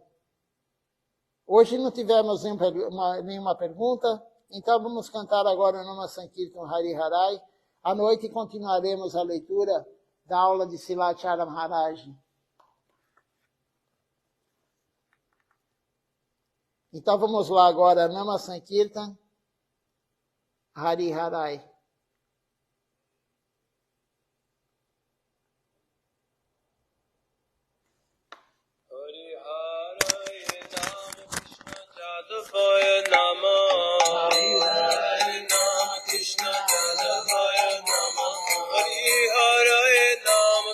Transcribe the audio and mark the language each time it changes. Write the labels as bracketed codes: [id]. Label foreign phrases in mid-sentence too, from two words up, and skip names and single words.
[pt] Hoje não tivemos nenhuma pergunta, então vamos cantar agora o Nama Sankirtan Hari Harai. À noite continuaremos a leitura da aula de Silachara Maharaj. Então vamos lá agora, Nama Sankirtan Hari Harai. [sa] यादवाय नमः हरि नाम कृष्ण यादवाय नमः हरि हरे नाम